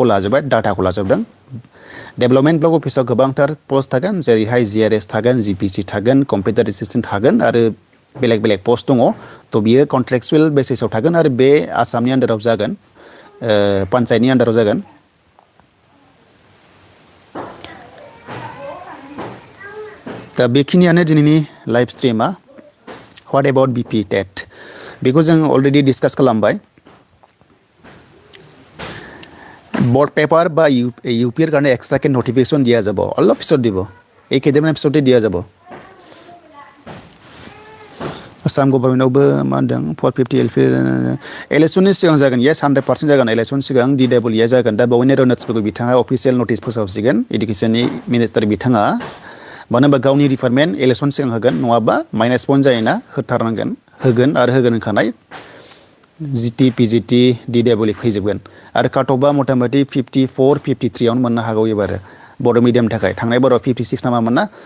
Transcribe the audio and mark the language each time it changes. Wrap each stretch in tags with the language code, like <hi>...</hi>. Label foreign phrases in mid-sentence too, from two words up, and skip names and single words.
<brx>लाजोबबाय डाटाखौ लाजोबदों</brx> <en>development block</en> <brx>अफिसाव गोबांथार पस्ट थागोन जेरैहाय GRS थागोन GPC थागोन</brx> <en>computer assistant</en> <brx>थागोन आरो बेलेग पस्ट दङ थ' बियो कन्ट्रेक्चुअल बेसिसाव थागोन आरो बे आसामनि आन्डाराव जागोन पन्चायतनि आन्डाराव जागोन दा बेखिनियानो दिनैनि लाइभ स्ट्रिमा</brx> <en>what about</en> <brx>BP टेट बेखौ जों</brx> <en>already discuss</en> <brx>खालामबाय</brx> <en>board paper</en> <as>बा UPৰ কাৰণে এক্সট্ৰাকে নটিফিকেশ্যন দিয়া যাব অলপ পিছত দিব এই কেইদিনমান পিছতে দিয়া যাব</as> <brx>आसाम गभर्नमेन्टआवबो मा होनदों 450 LP इलेक्सननि सिगां जागोन येस 100% जागोन इलेक्सन सिगां DWE जागोन दा बावैनो रनट्सफोरखौ बिथाङा अफिसियेल नटिस फोसावसिगोन एडुकेसननि मिनिस्टार बिथाङा मानो होनबा गावनि डिपार्टमेन्ट इलेक्सन सिगां होगोन नङाबा माइनास पइन्ट जायोना होथारनांगोन होगोन होखानाय GT PGT DWE फैजोबगोन आरो काटअफआ मथा-मथि 54 53 आवनो मोननो हागौ एबार बड' मिडियामनि थाखाय थांनाय बाराव 56 नामा मोनना</brx>